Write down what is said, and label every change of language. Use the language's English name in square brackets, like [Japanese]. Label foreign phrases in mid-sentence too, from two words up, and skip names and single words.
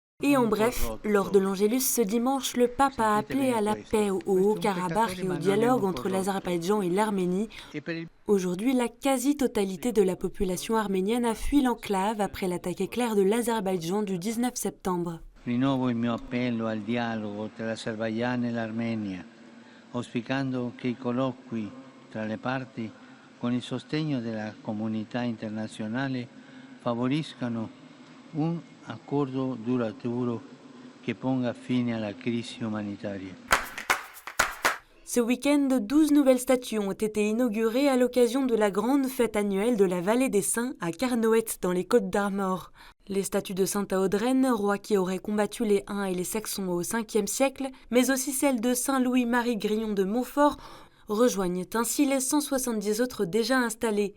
[French] Et en bref, lors de l'Angélus ce dimanche, le pape a appelé à la paix au Haut-Karabakh et au dialogue entre l'Azerbaïdjan et l'Arménie. Aujourd'hui, la quasi-totalité de la population arménienne a fui l'enclave après l'attaque éclair de l'Azerbaïdjan du 19 septembre. [Italian] Rinnovo il mio appello al dialogo tra l'Azerbaigian e l'Armenia, auspicando che i colloqui tra le parti, con il sostegno della comunità internazionale, favoriscano un accordo duraturo che ponga fine alla crisi umanitaria. [French] Ce week-end, 12 nouvelles statues ont été inaugurées à l'occasion de la grande fête annuelle de la Vallée des Saints à Carnoët, dans les Côtes-d'Armor. Les statues de saint Théodrène, roi qui aurait combattu les Huns et les Saxons au 5e siècle, mais aussi celles de saint Louis-Marie Grillon de Montfort, rejoignent ainsi les 170 autres déjà installées.